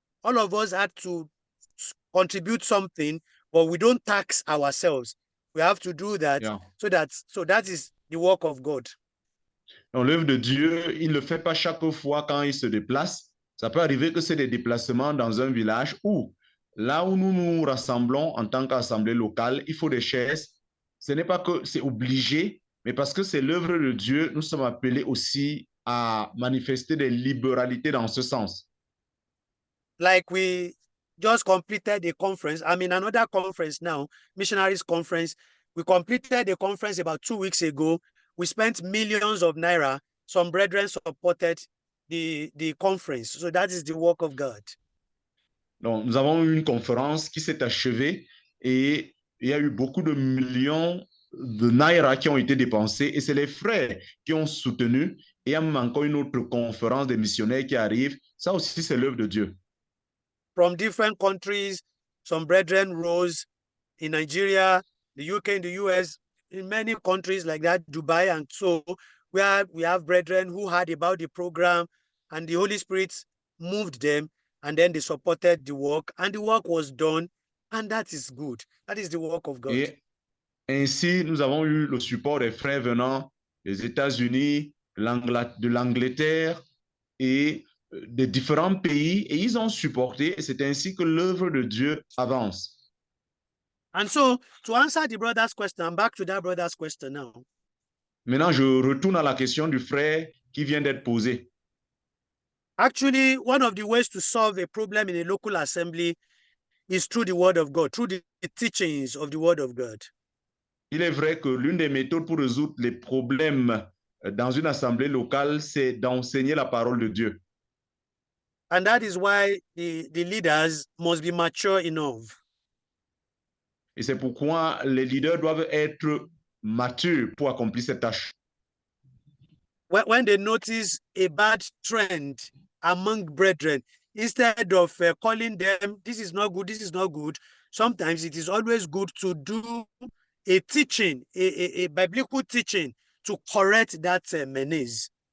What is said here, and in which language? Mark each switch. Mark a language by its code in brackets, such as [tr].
[en] All of us had to contribute something, but we don't tax ourselves. We have to do that. Yeah. So that is the work of God. [fr] Donc, l'œuvre de Dieu, il ne le fait pas chaque fois quand il se déplace. Ça peut arriver que c'est des déplacements dans un village où, là où nous nous rassemblons en tant qu'assemblée locale, il faut des chaises. Ce n'est pas que c'est obligé, mais parce que c'est l'œuvre de Dieu, nous sommes appelés aussi à manifester des libéralités dans ce sens. [en] Like we just completed a conference. I'm in another conference now, missionaries conference. We completed a conference about 2 weeks ago. We spent millions of naira. Some brethren supported the conference. So that is the work of God. [fr] Donc, nous avons eu une conférence qui s'est achevée et il y a eu beaucoup de millions de naira qui ont été dépensés et c'est les frères qui ont soutenu. Et il y a même encore une autre conférence des missionnaires qui arrive. Ça aussi, c'est l'œuvre de Dieu. [en] From different countries, some brethren rose in Nigeria, the UK, and the US, in many countries like that, Dubai, and so we have brethren who heard about the program, and the Holy Spirit moved them, and then they supported the work, and the work was done, and that is good. That is the work of God. [fr] Et ainsi, nous avons eu le support des frères venant des États-Unis, de l'Angleterre et des différents pays, et ils ont supporté, et c'est ainsi que l'œuvre de Dieu avance. [en] And so, to answer the brother's question, I'm back to that brother's question now. [fr] Maintenant, je retourne à la question du frère qui vient d'être posée. [en] Actually, one of the ways to solve a problem in a local assembly is through the word of God, through the teachings of the word of God. [fr] Il est vrai que l'une des méthodes pour résoudre les problèmes dans une assemblée locale, c'est d'enseigner la parole de Dieu. [en] And that is why the leaders must be mature enough. [fr] Et c'est pourquoi les leaders doivent être matures pour accomplir cette tâche. [en] When they notice a bad trend among brethren, instead of calling them, this is not good, sometimes it is always good to do a teaching, a biblical teaching to correct that menace.